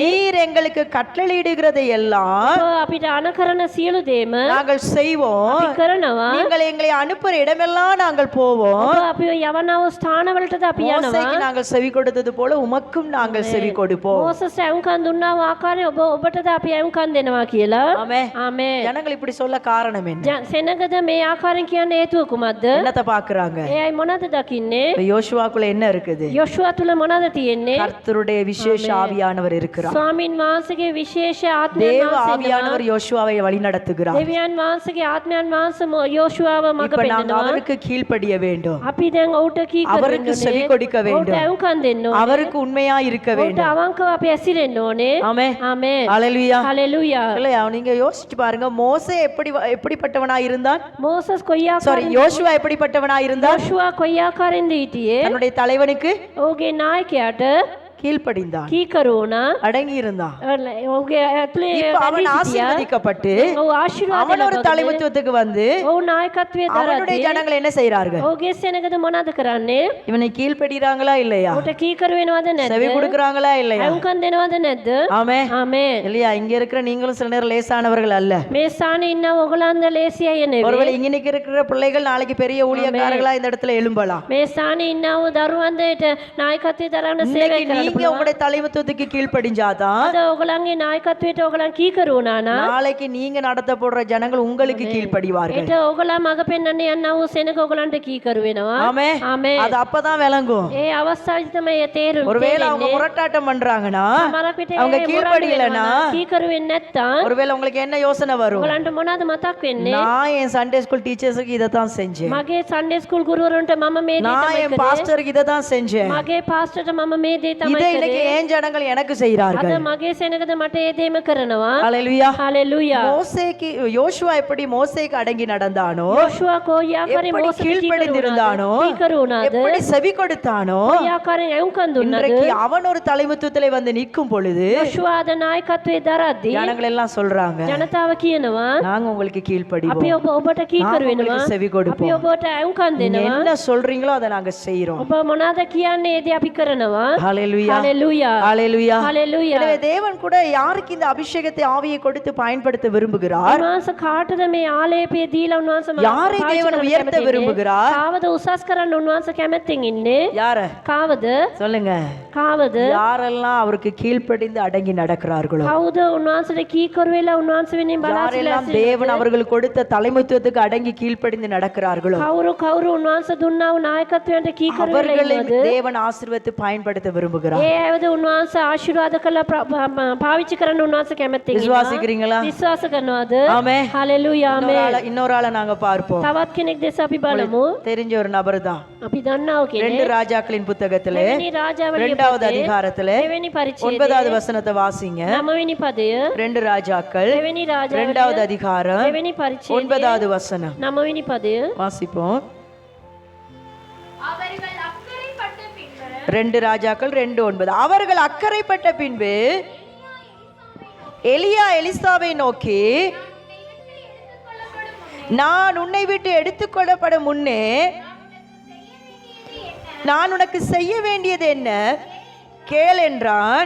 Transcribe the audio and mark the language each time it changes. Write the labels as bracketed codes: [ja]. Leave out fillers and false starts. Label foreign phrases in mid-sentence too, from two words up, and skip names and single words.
[ta] நீர் எங்களுக்கு கட்டளையிடுகிறதை எல்லாம் [si] අපිට අන කරන සියලු දේම [ta] நாங்கள் செய்வோம், [si] අපි කරනවා. [ta] நீங்கள் எங்களை அனுப்புற இடமெல்லாம் நாங்கள் போவோம், [si] අපි යවනව ස්ථානවලටද අපි යනවා. [ta] மோசேக்கு நாங்கள் செவி கொடுத்தது போல உமக்கும் நாங்கள் செவி கொடுப்போம். [si] මෝසස් ඇවුම්කන් දුන්නා ආකාරය ඔබටද අපි ඇවුම්කන් දෙනවා කියලා. [ta] ஆமென். [si] ආමේන්. [ta] ஜனங்கள் இப்படி சொல்ல காரணம் என்ன? [si] සෙනඟද මේ ආකාරයෙන් කියන්න හේතුව කුමක්ද? [ta] என்னத்தை பாக்குறாங்க? [si] ඒ අය මොනවද දකින්නේ? [ta] இப்ப யோசுவாக்குள்ள என்ன இருக்குது? [si] යොෂුවා තුල මොනවද තියෙන්නේ? [ta] கர்த்தருடைய விசேஷ ஆவியானவர் இருக்கிறார். [si] ස්වාමින් වහන්සේගේ විශේෂ ආත්මය [ta] தேவ ஆவியானவர் யோசுவாவை வழி நடத்துகிறார். [si] දෙවියන් වහන්සේගේ ආත්මයන් වහන්සේ යොෂුවාව මඟ [ta] இப்ப நாங்க [si] පෙන්නනවා. [ta] அவருக்கு கீழ்ப்படிய வேண்டும். வேண்டும், [si] අපි දැන් ඔහුට කීකරු [ta] அவருக்கு [si] වෙන්න [ta] செவி [si] ඕනේ. [ta] கொடுக்க [si] ඔහුට [ta] வேண்டும், [si] ඇහුම්කන් දෙන්න ඕනේ. [ta] அவருக்கு உண்மையா இருக்க [si] ඔහුට [ta] வேண்டும். [si] අවංකව අපි ඇසිරෙන්න ඕනේ. [ta] ஆமென். [si] ආමේන්. [ta] ஹalleluya. [si] හලෙලූයා. [ta] இல்லையா, நீங்க யோசிச்சு பாருங்க, மோசே எப்படிப்பட்டவனா இருந்தான்? [si] මෝසස් කොයි [ta] சாரி, [si] ආකාරයෙන් [ta] யோசுவா எப்படிப்பட்டவனா இருந்தான்? [si] යෝෂුවා කොයි ආකාරයෙන්ද හිටියේ? [ta] தன்னுடைய தலைவனுக்கு [si] ඔහුගේ නායකයාට [ta] கீழ்ப்படிந்தான், [si] කීකරු වුණා. [ta] அடங்கி இருந்தான். [si] ඔහුගේ ඇතුලේ [ta] இப்ப அவன் [si] රැඳී සිටියා. [ta] ஆசீர்வதிக்கப்பட்டு [si] ඔහු ආශිර්වාද [ta] அவன் ஒரு [si] ලබගෙන [ta] தலைமைத்துவத்துக்கு வந்து [si] ඔහු නායකත්වයේ [ta] அவனுடைய [si] දරද්දී [ta] ஜனங்கள் என்ன செய்றார்கள்? [si] ඔහුගේ සෙනගද මොනවද කරන්නේ? [ta] இவனை கீழ்ப்படிறாங்களா இல்லையா? [si] ඔහුට කීකරු වෙනවද [ta] செவி [si] නැද්ද? [ta] கொடுக்கறாங்களா இல்லையா? [si] ඇහුම්කන් දෙනවද නැද්ද? [ta] ஆமே. [si] ආමේන්. [ta] இல்லையா, இங்க இருக்கிற நீங்களும் சில நேரம் லேசானவர்கள் அல்ல. [si] මේ ස්ථානයේ ඉන්න ඔයගොල්ලන්ද ලේසි අය නෙවෙයි. [ta] ஒருவேளை இன்னைக்கு இருக்கிற பிள்ளைகள் நாளைக்கு பெரிய ஊழியக்காரர்களா இந்த இடத்துல எழும்பலாம். [si] මේ ස්ථානයේ ඉන්නව දරුවන් දෙයට නායකත්වයේ දරන සේවය [ta] இன்னைக்கு [si] කරන්න [ta] நீங்க [si] පුළුවන්. [ta] உங்களுடைய தலைமைத்துவத்துக்கு கீழ்ப்படிஞ்சாதான் [si] අද ඔයගොල්ලන්ගේ නායකත්වයට ඔයගොල්ලන් කීකරු වුණා නම් [ta] நாளைக்கு நீங்க நடத்தப்படுற ஜனங்கள் உங்களுக்கு கீழ்ப்படிவார்கள். [si] ඒට ඔයගොල්ලන් මඟ පෙන්වන්න යනවා වූ සෙනග ඔයගොල්ලන්ට කීකරු වෙනවා. [ta] ஆமே. [si] ආමේන්. [ta] அது அப்பதான் விளங்கும். [si] ඒ අවස්ථාවේ තමයි ඒ තේරුම් [ta] ஒருவேளை அவங்க முரட்டாட்டம் பண்றாங்கன்னா, [si] සමහරක් විට [ta] அவங்க [si] ඒ [ta] கீழ்ப்படியலனா, [si] කීකරු වෙන්නේ නැත්තම් [ta] ஒருவேளை உங்களுக்கு என்ன யோசனை வரும்? [si] ඔයගොල්ලන්ට මොනවද මතක් වෙන්නේ? [ta] நான் என் [en] Sunday school teachers [ta] இதை தான் செஞ்சேன், [si] මගේ [en] Sunday school [si] ගුරුවරුන්ට මම මේ දේ [ta] நான் [si] තමයි [ta] என் [si] කරේ. [ta] பாஸ்டருக்கு இதை தான் செஞ்சேன், [si] මගේ පාස්ටර්ට මම මේ දේ තමයි [ta] இதை இன்னைக்கு [si] කරේ. [ta] ஏன் ஜனங்கள் எனக்கு செய்றார்கள்? [si] අද මගේ සෙනගද මට ඒ දේම කරනවා. [ta] ஹalleluya. [si] හalleluya. [ta] மோசேக்கு யோசுவா எப்படி மோசேக்கு அடங்கி நடந்தானோ, [si] යෝෂුවා කොයි ආකාරයෙන් [ta] எப்படி [si] මෝසෙට [ta] கீழ்ப்படிந்திருந்தானோ, [si] කීකරු වුණාද? [ta] எப்படி செவி கொடுத்தானோ, [si] කොයි ආකාරයෙන් ඇහුම්කන් දුන්නද? [ta] இன்றைக்கு அவன் ஒரு தலைமைத்துவத்திலே வந்து நிற்கும் பொழுது [si] යෝෂුවා අද නායකත්වයේ දරද්දී [ta] ஜனங்கள் எல்லாம் சொல்றாங்க, [si] ජනතාව කියනවා [ta] நாங்க உங்களுக்கு [si] අපි [ta] கீழ்ப்படிவோம், [si] ඔබට කීකරු [ta] நாங்க [si] වෙනවා. [ta] உங்களுக்கு செவி [si] අපි [ta] கொடுப்போம், [si] ඔබට ඇහුම්කන් [ta] நீங்க [si] දෙනවා. [ta] என்ன சொல்றீங்களோ அதை நாங்க செய்றோம். [si] ඔබ මොනවද කියන්නේ ඒ දේ අපි කරනවා. [ta] ஹalleluya. [si] හalleluya. [ta] ஹalleluya. [si] හalleluya. [ta] எனவே தேவன் கூட யாருக்கு இந்த அபிஷேகத்தை ஆவியை கொடுத்து பயன்படுத்த விரும்புகிறார்? [si] උන්වහන්සේ කාටද මේ ආලේපය දීලා උන්වහන්සේ [ta] யாரை தேவன் உயர்த்த விரும்புகிறார்? [si] කාවද උසස් කරන්න උන්වහන්සේ කැමැත්තෙන් ඉන්නේ? [ta] யார [si] කාවද? [ta] சொல்லுங்க. [si] කාවද? [ta] யாரெல்லாம் அவருக்கு கீழ்ப்படிந்து அடங்கி நடக்கிறார்களோ, [si] කවුද උන්වහන්සේට කීකරු වෙලා උන්වහන්සේ වෙනින් බලා [ta] யாரெல்லாம் தேவன் அவர்கள் கொடுத்த தலைமைத்துவத்துக்கு அடங்கி கீழ்ப்படிந்து நடக்கிறார்களோ, [si] කවුරු උන්වහන්සේ දුන්නා වූ නායකත්වයට කීකරු වෙලා [ta] அவர்களை [si] ඉන්නවද? [ta] தேவன் ஆசீர்வதித்து பயன்படுத்த விரும்புகிறார். [si] ඒ අයද උන්වහන්සේ ආශිර්වාද කළා පාවිච්චි කරන්න උන්වහන්සේ කැමැත්තෙන් ඉන්නවා. [ta] விசுவாசிக்கிறீங்களா? [si] විශ්වාස කරනවද? [ta] ஆமென். [si] හalleluya. ආමේන්. [ta] இன்னொரு ஆளை நாங்க பார்ப்போம். [si] තවත් කෙනෙක් දැස අපි බලමු. [ta] தெரிஞ்ச ஒரு நபர் தான். [si] අපි දන්නා කෙනෙක්. [ta] ரெண்டு ராஜாக்களின் புத்தகத்திலே [si] දෙවෙනි රාජාවලිය [ta] 2வது அதிகாரத்திலே [si] දෙවෙනි පරිච්ඡේදය [ta] 9வது வசனத்தை வாசிங்க. [si] 9වෙනි පදය [ta] ரெண்டு ராஜாக்கள் [si] දෙවෙනි රාජාවලිය [ta] 2வது அதிகாரம் [si] දෙවෙනි පරිච්ඡේදය [ta] 9வது வசனம் [si] 9වෙනි පදය [ta] வாசிப்போம். அவர்கள் அக்கறைப்பட்ட பின்பு ரெண்டு ராஜாக்கள் 2:9. அவர்கள் அக்கறைப்பட்ட பின்பு எலியா எலிசாவை நோக்கி, நான் உன்னை விட்டு எடுத்துக்கொள்ளப்படும் முன்னே நான் உனக்கு செய்ய வேண்டியது என்ன கேள் என்றான்.